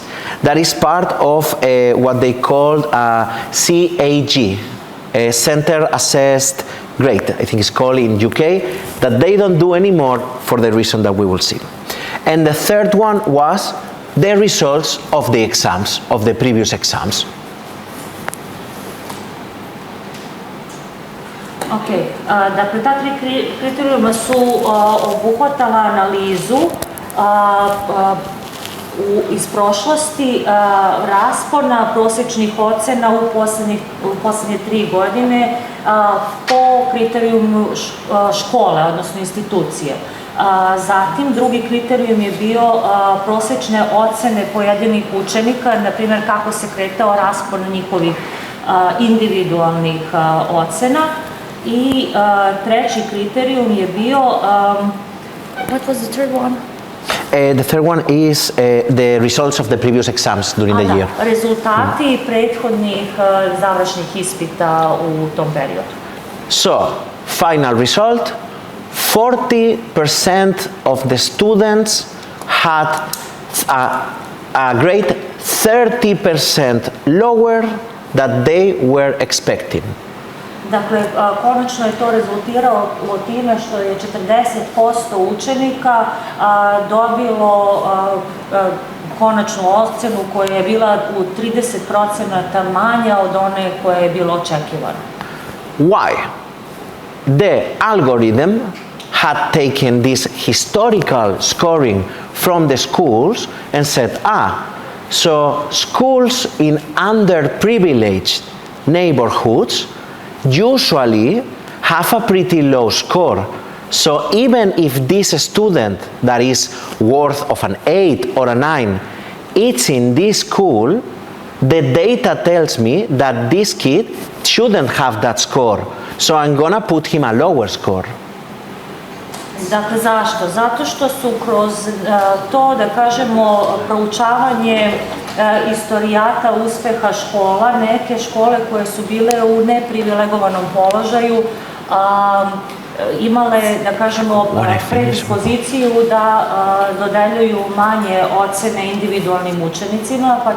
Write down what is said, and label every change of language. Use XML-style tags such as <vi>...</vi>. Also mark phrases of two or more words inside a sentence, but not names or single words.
<en>That is part of what they called CAG, Centar Assessed Grade, I think it's called in UK, that they don't do anymore for the reason that we will see. And the third one was the results of the exams, of the previous exams.</en> <sr>Ok, dakle, ta 3 kriterijuma su obuhvatala analizu iz prošlosti raspona prosječnih ocena u posljednje 3 godine po kriterijumu škole, odnosno institucije. Zatim, drugi kriterijum je bio prosječne ocene pojedinih učenika, na primjer kako se kretao raspon njihovih individualnih ocena. I treći kriterijum je bio,</sr> <en>what was the third one? The third one is the results of the previous exams during the year.</en> <sr>Rezultati prethodnih završnih ispita u tom periodu.</sr> <en>So, final result, 40% of the students had a grade 30% lower than they were expecting.</en> <sr>Dakle, konačno je to rezultiralo time što je 40% učenika dobilo konačnu ocenu koja je bila u 30% manja od one koja je bilo očekivana.</sr> <en>Why? The algorithm had taken this historical scoring from the schools and said, so schools in underprivileged neighborhoods usually have a pretty low score. So even if this student that is worth of an 8 or a 9, it's in this school, the data tells me that this kid shouldn't have that score, so I'm gonna put him a lower score.</en> <sr>Dakle, zašto? Zato što su kroz to, da kažemo, proučavanje istorijata uspeha škola, neke škole koje su bile u neprivilegovanom položaju, imale, da kažemo, predispoziciju da dodeljuju manje ocene individualnim učenicima, pa</sr>